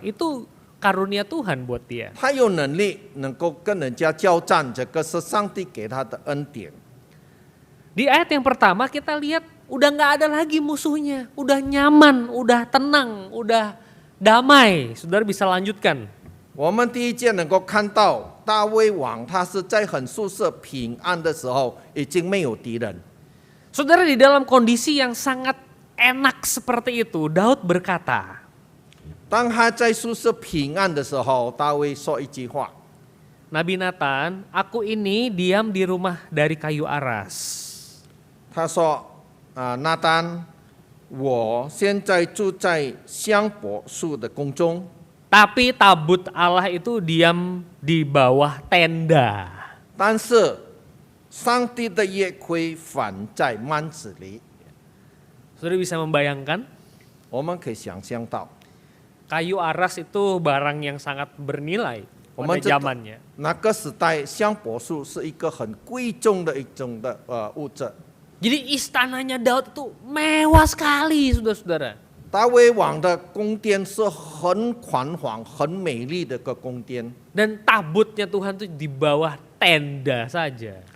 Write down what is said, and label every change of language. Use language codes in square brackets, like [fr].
[id] Itu karunia Tuhan buat dia. [zh] 他有能力能够跟人家交战，这个是上帝给他的恩典。 [id] Di ayat yang pertama kita lihat udah nggak ada lagi musuhnya, udah nyaman, udah tenang, udah damai. Saudara bisa lanjutkan. [zh] 我们第一节能够看到大卫王，他是在很舒适平安的时候，已经没有敌人。 [id] Saudara, di dalam kondisi yang sangat enak seperti itu, Daud berkata, [zh] 当他在舒适平安的时候，大卫说一句话： [id] Nabi Nathan, aku ini diam di rumah dari kayu aras. [zh] 他说：“拿单，我现在住在香柏树的宫中， [id] Tapi tabut Allah itu diam di bawah tenda. [zh] 但是上帝的约柜反在幔子里。 [id] Saudara bisa membayangkan? [zh] 我们可以想象到， [id] Kayu aras itu barang yang sangat bernilai pada [zh] 我们知道 [id] zamannya. [zh] 那个时代香柏树是一个很贵重的一种的物质。 [id] Jadi istananya Daud itu mewah sekali, saudara-saudara. [zh] 大卫王的宫殿是很宽广、很美丽的一个宫殿， [id] Dan tabutnya Tuhan itu di bawah tenda saja.